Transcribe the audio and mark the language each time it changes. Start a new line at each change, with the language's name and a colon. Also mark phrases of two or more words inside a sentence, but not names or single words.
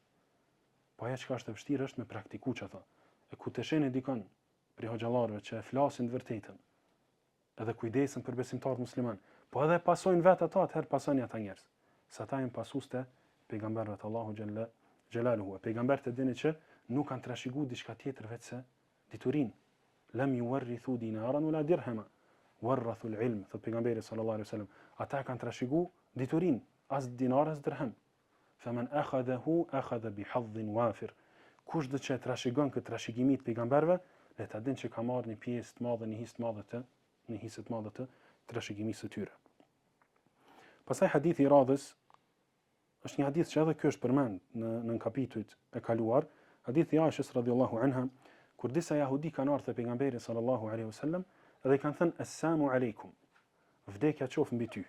Albanian: Po ajo që është e vështirë është me praktikuar çfarë. E ku të sheni dikon për hoxhallarëve që flasin të vërtetën, edhe kujdesen për besimtarët musliman, po edhe pasojnë vetë ata, atëherë pasojnë ata njerëz. Sa ata janë pasuste pejgamberëve të Allahu
Arabic: جل جلاله.
Albanian: Pejgamberët e dini që nuk kanë trashëguar diçka tjetër veçse diturinë.
Arabic: لم يورثوا دينارا ولا درهما ورثوا العلم.
Albanian: Thot pejgamberi
Arabic: صلى الله عليه وسلم,
Albanian: ata kanë trashëguar diturinë, as dinar as dirham.
Arabic: فمن أخذه أخذ بحظ وافر.
Albanian: Kush do të trashëgon këtë trashëgimi të pejgamberëve, le ta dinë që ka marrë një pjesë të madhe, një hisë të madhe të trashëgimisë së tyre. Pastaj hadithi i radhës është një hadith që edhe ky është përmend në kapitujt e kaluar, hadithi i Aishës
Arabic: رضي الله عنها,
Albanian: kur disa jahudi kanë ardhur te pejgamberi
Arabic: صلى الله عليه وسلم
Albanian: dhe i kanë thënë
Arabic: السلام عليكم,
Albanian: vdekja qof mbi ty.